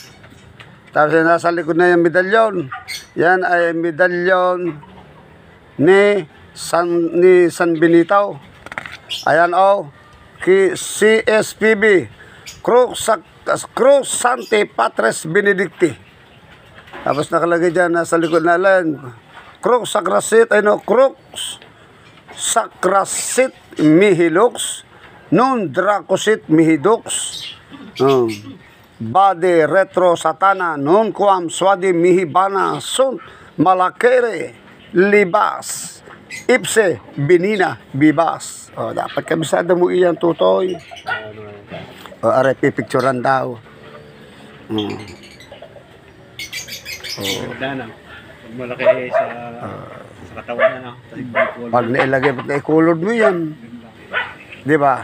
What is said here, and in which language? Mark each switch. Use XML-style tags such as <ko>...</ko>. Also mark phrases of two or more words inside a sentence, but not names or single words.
<tl>Tapos yung nasa likod na yung medalyon. Yan ay medalyon ni San Benito. Ayan o. CSPB.</tl> <la>Cruz Sancti Patres Benedicti.</la> <tl>Tapos nakalagay dyan nasa likod na lang.</tl> <la>Crux Sacrasit, Crux Sacrasit Mihilux, non Dracosit Mihidux, Bade Retro Satana, non Quam Swadi Mihibana, Sunt Malakere, Libas, Ipse Benina Bibas.</la> <tl>Dapat kabisada mo iyan, tutoy. Are, pipicturan daw. Ganda na. Pag malaki sa katawan na. Pag nailagay at naikulod mo yan. Di ba?</tl>